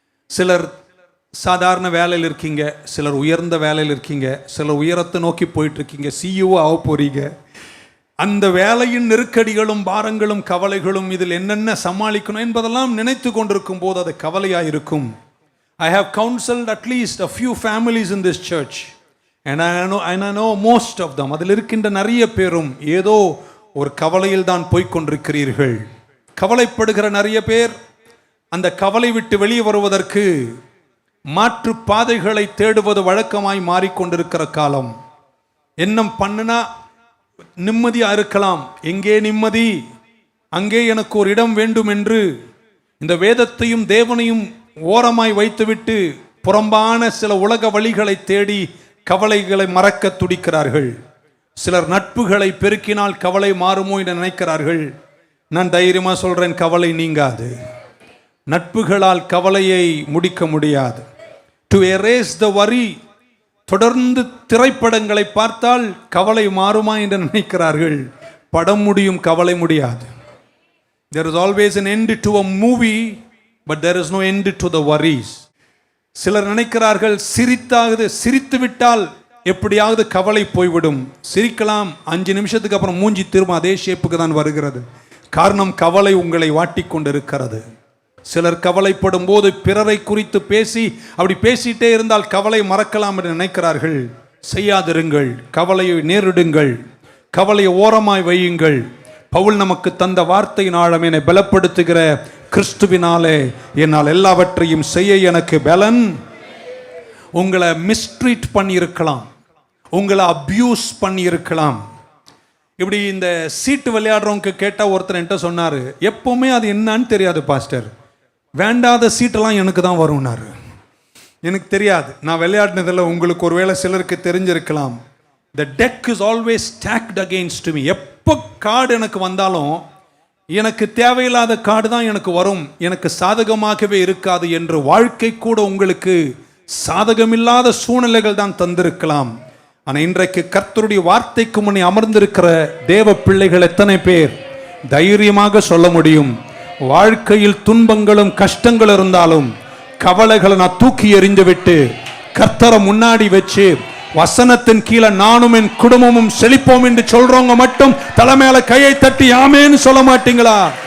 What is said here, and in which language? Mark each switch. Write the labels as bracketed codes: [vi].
[ta] சிலர் சாதாரண வேலையில் இருக்கீங்க, சிலர் உயர்ந்த வேலையில் இருக்கீங்க, சிலர் உயரத்தை நோக்கி போயிட்டு இருக்கீங்க, CEO ஆக போறீங்க. அந்த வேலையின் நெருக்கடிகளும் பாரங்களும் கவலைகளும் இதில் என்னென்ன சமாளிக்கணும் என்பதெல்லாம் நினைத்து கொண்டிருக்கும் போது அது கவலையாக இருக்கும். [en] I have counseled at least a few families in this church and I know most of them. [ta] அதில் இருக்கின்ற நிறைய பேரும் ஏதோ ஒரு கவலையில் தான் போய்கொண்டிருக்கிறீர்கள். கவலைப்படுகிற நிறைய பேர் அந்த கவலை விட்டு வெளியே வருவதற்கு மாற்று பாதைகளை தேடுவது வழக்கமாய் மாறிக்கொண்டிருக்கிற காலம். என்ன பண்ணுனா நிம்மதியா இருக்கலாம், எங்கே நிம்மதி, அங்கே எனக்கு ஒரு இடம் வேண்டும் என்று இந்த வேதத்தையும் தேவனையும் ஓரமாய் வைத்துவிட்டு புறம்பான சில உலக வழிகளை தேடி கவலைகளை மறக்க துடிக்கிறார்கள். சிலர் நட்புகளை பெருக்கினால் கவலை மாறுமோ என்று நினைக்கிறார்கள். நான் தைரியமா சொல்றேன், கவலை நீங்காது. நட்புகளால் கவலையை முடிக்க முடியாது. [en] To erase the worry. [ta] தொடர்ந்து திரைப்படங்களை பார்த்தால் கவலை மாறுமா என்று நினைக்கிறார்கள். படம் முடியும், கவலை முடியாது. [en] There is always an end to a movie, but there is no end to the worries. [ta] சிலர் நினைக்கிறார்கள், சிரித்து விட்டால் எப்படியாவது கவலை போய்விடும். சிரிக்கலாம், 5 நிமிஷத்துக்கு அப்புறம் மூஞ்சி திரும்ப அதே ஷேப்புக்கு தான் வருகிறது. காரணம், கவலை உங்களை வாட்டிக்கொண்டிருக்கிறது. சிலர் கவலைப்படும் போது பிறரை குறித்து அப்படி பேசிட்டே இருந்தால் கவலை மறக்கலாம் என்று நினைக்கிறார்கள். செய்யாதிருங்கள், கவலையை நேரிடுங்கள், கவலையை ஓரமாய் வையுங்கள். பவுல் நமக்கு தந்த வார்த்தையின் ஆழம், என்னை பலப்படுத்துகிற கிறிஸ்துவினாலே என்னால் எல்லாவற்றையும் செய்ய எனக்கு பலன். உங்களை மிஸ்ட்ரீட் பண்ணியிருக்கலாம், உங்களை அபியூஸ் பண்ணியிருக்கலாம். இப்படி இந்த சீட்டு விளையாடுறவங்க கேட்டால் ஒருத்தர் என்கிட்ட சொன்னார், எப்போவுமே அது என்னன்னு தெரியாது பாஸ்டர், வேண்டாத சீட்டெல்லாம் எனக்கு தான் வரும்னாரு. எனக்கு தெரியாது, நான் விளையாடினதில் உங்களுக்கு ஒருவேளை சிலருக்கு தெரிஞ்சிருக்கலாம். [en] The deck is always stacked against me. [ta] எப்போ கார்டு எனக்கு வந்தாலும் எனக்கு தேவையில்லாத கார்டு தான் எனக்கு வரும், எனக்கு சாதகமாகவே இருக்காது என்று வாழ்க்கை கூட உங்களுக்கு சாதகமில்லாத சூழ்நிலைகள் தான் தந்திருக்கலாம். ஆனால் இன்றைக்கு கர்த்தருடைய வார்த்தைக்கு முன்னே அமர்ந்திருக்கிற தேவ பிள்ளைகள் எத்தனை பேர் தைரியமாக சொல்ல முடியும், வாழ்க்கையில் துன்பங்களும் கஷ்டங்கள் இருந்தாலும் கவலைகளை நான் தூக்கி எறிந்து விட்டு கர்த்தரை முன்னாடி வச்சு வசனத்தின் கீழே நானும் என் குடும்பமும் செழிப்போம் என்று சொல்றவங்க மட்டும் தலைமையில கையை தட்டி ஆமேன்னு சொல்ல மாட்டீங்களா?